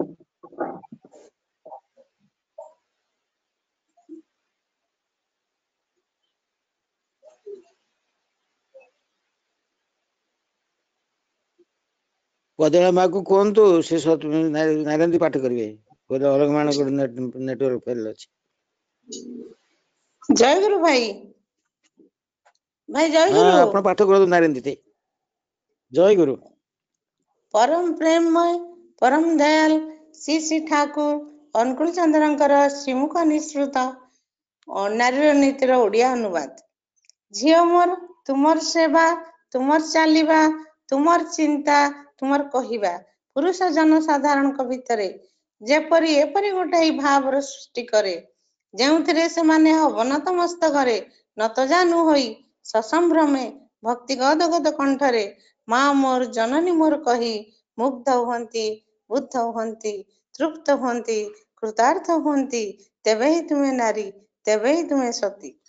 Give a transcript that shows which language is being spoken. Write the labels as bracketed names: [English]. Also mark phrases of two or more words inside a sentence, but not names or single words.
[Odia] କଦଳା ମା କୁ କୁହନ୍ତୁ ସେ ନାରାୟଣୀ ପାଠ କରିବେ। ଅଲଗ ମାନଙ୍କର ନେଟୱର୍କ ଫେଲ ଅଛି। ଜୟ ଗୁରୁ ଭାଇ। ଭାଇ ଜୟ ହଁ ଗୁରୁ। ଆପଣ ପାଠ କରନ୍ତୁ ନାରାୟଣୀ। ଜୟ ଗୁରୁ। ପରମ ପ୍ରେମମୟ ପରମ ଦୟାଲ ଶ୍ରୀ ଶ୍ରୀ ଠାକୁର ଅନୁକୂଳ ଚନ୍ଦ୍ରଙ୍କର ଶ୍ରୀମୁଖ ନିଃସୃତ ନାରୀର ନୀତିର ଓଡ଼ିଆ ଅନୁବାଦ। ଝିଅ ମୋର ତୁମର ସେବା ତୁମର ଚାଲିବା ତୁମର ଚିନ୍ତା ତୁମର କହିବା ପୁରୁଷ ଜନସାଧାରଣଙ୍କ ଭିତରେ ଯେପରି ଏପରି ଗୋଟାଏ ଭାବର ସୃଷ୍ଟି କରେ ଯେଉଁଥିରେ ସେମାନେ ଅବନତ ମସ୍ତକରେ ନତଜାନୁ ହୋଇ ସସମ୍ଭ୍ରମେ ଭକ୍ତି ଗଦଗଦ କଣ୍ଠରେ ମା ମୋର ଜନନୀ ମୋର କହି ମୁଗ୍ଧ ହୁଅନ୍ତି ବୁଦ୍ଧ ହୁଅନ୍ତି ତୃପ୍ତ ହୁଅନ୍ତି କୃତାର୍ଥ ହୁଅନ୍ତି ତେବେ ହିଁ ତୁମେ ନାରୀ ତେବେ ହିଁ ତୁମେ ସତୀ।